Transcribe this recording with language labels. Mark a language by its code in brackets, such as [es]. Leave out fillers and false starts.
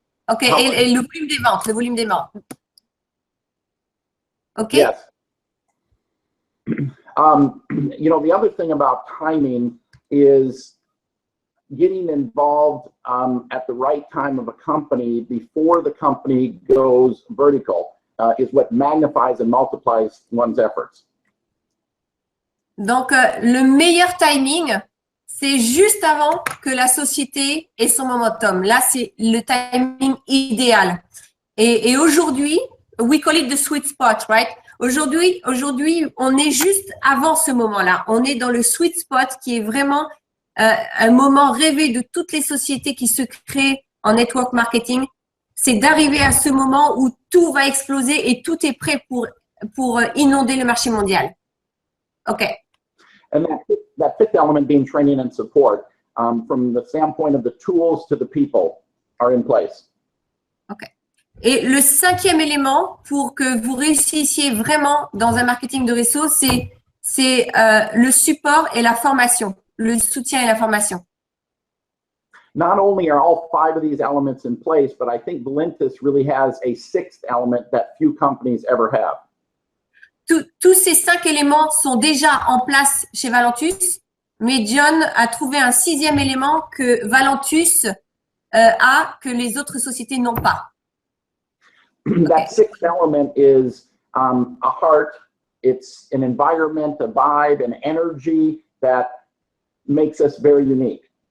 [fr] Okay, et le volume des ventes, le volume des ventes. Okay. Yes. [en] You know, the other thing about timing is getting involved at the right time of a company before the company goes vertical is what magnifies and multiplies one's efforts. [fr] Donc, le meilleur timing, c'est juste avant que la société ait son momentum. Là, c'est le timing idéal. Et aujourd'hui, [en] we call it the sweet spot, right? [fr] Aujourd'hui, on est juste avant ce moment-là. On est dans le sweet spot qui est vraiment un moment rêvé de toutes les sociétés qui se créent en network marketing. C'est d'arriver à ce moment où tout va exploser et tout est prêt pour inonder le marché mondial. OK. [en] And that fifth element being training and support, from the standpoint of the tools to the people, are in place. OK. [fr] Et le cinquième élément pour que vous réussissiez vraiment dans un marketing de réseau, c'est le support et la formation, le soutien et la formation. [en] Not only are all five of these elements in place, but I think Valentis really has a sixth element that few companies ever have. [fr] Tous ces 5 éléments sont déjà en place chez Valentus, mais John a trouvé un sixième élément que Valentus a, que les autres sociétés n'ont pas. [en] That sixth element is a heart. It's an environment, a vibe, an energy that makes us very unique.